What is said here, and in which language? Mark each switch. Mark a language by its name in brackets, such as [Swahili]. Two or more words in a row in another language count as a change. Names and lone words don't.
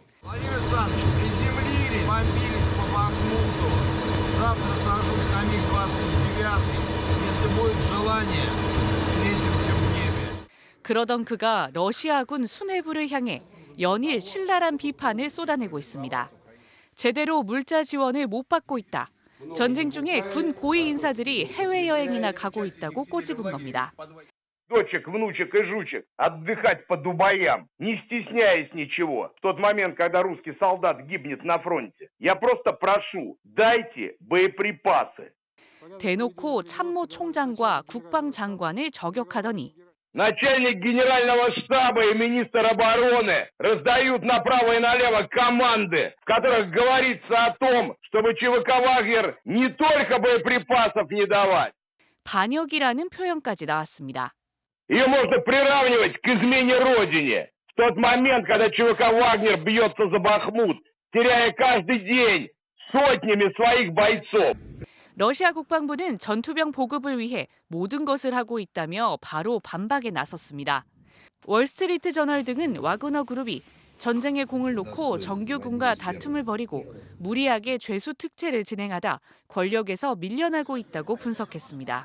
[Korean] 그러던 그가 러시아군 수뇌부를 향해 연일 신랄한 비판을 쏟아내고 있습니다. 제대로 물자 지원을 못 받고 있다. 전쟁 중에 군 고위 인사들이 해외여행이나 가고 있다고 꼬집은 겁니다. [Russian] Дочек, внучек и жучек отдыхать по Дубаям, не стесняясь ничего. В тот момент, когда русский солдат гибнет на фронте, я просто прошу, дайте боеприпасы. [Korean] 대놓고 참모 총장과 국방장관을 저격하더니 [Russian] Начальник генерального штаба и министр обороны раздают направо и налево команды, в которых говорится о том, чтобы ЧВК «Вагнер» не только боеприпасов не давать. [Korean] 반역이라는 표현까지 на왔습니다. [Russian] Ее можно приравнивать к измене Родине. В тот момент, когда ЧВК «Вагнер» бьется за Бахмут, теряя каждый день сотнями своих бойцов. [Korean] 러시아 국방부는 전투병 보급을 위해 모든 것을 하고 있다며 바로 반박에 나섰습니다. 월스트리트 저널 등은 와그너 그룹이 전쟁에 공을 놓고 정규군과 다툼을 벌이고 무리하게 죄수 특채를 진행하다 권력에서 밀려나고 있다고 분석했습니다.